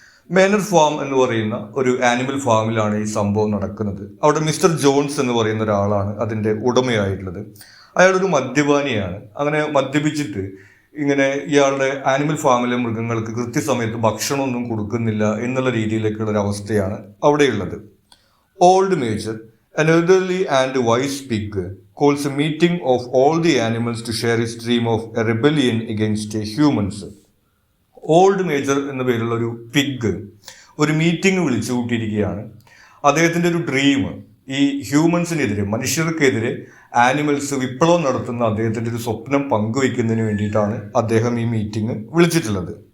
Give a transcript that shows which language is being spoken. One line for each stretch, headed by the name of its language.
Malayalam: Manor farm എന്ന് പറയുന്ന ഒരു ആനിമൽ ഫാമിലാണ് ഈ സംഭവം നടക്കുന്നത്. അവിടെ മിസ്റ്റർ ജോൺസ് എന്ന് പറയുന്ന ഒരാളാണ് അതിൻ്റെ ഉടമയായിട്ടുള്ളത്. അയാളൊരു മദ്യപാനിയാണ്. അങ്ങനെ മദ്യപിച്ചിട്ട് ഇങ്ങനെ ഇയാളുടെ ആനിമൽ ഫാമിലെ മൃഗങ്ങൾക്ക് കൃത്യസമയത്ത് ഭക്ഷണമൊന്നും കൊടുക്കുന്നില്ല എന്നുള്ള രീതിയിലേക്കുള്ള ഒരു അവസ്ഥയാണ് അവിടെയുള്ളത്.
English: Old Major, an elderly and wise pig, calls a meeting of all the animals to share his dream of a rebellion against humans.
Malayalam: Old major എന്ന പേരുള്ള ഒരു പിഗ് ഒരു മീറ്റിംഗ് വിളിച്ചു കൂട്ടിയിരിക്കുകയാണ്. അദ്ദേഹത്തിൻ്റെ ഒരു ഡ്രീം, ഈ ഹ്യൂമൻസിനെതിരെ, മനുഷ്യർക്കെതിരെ ആനിമൽസ് വിപ്ലവം നടത്തുന്ന അദ്ദേഹത്തിൻ്റെ ഒരു സ്വപ്നം പങ്കുവയ്ക്കുന്നതിന് വേണ്ടിയിട്ടാണ് അദ്ദേഹം ഈ മീറ്റിംഗ് വിളിച്ചിട്ടുള്ളത്.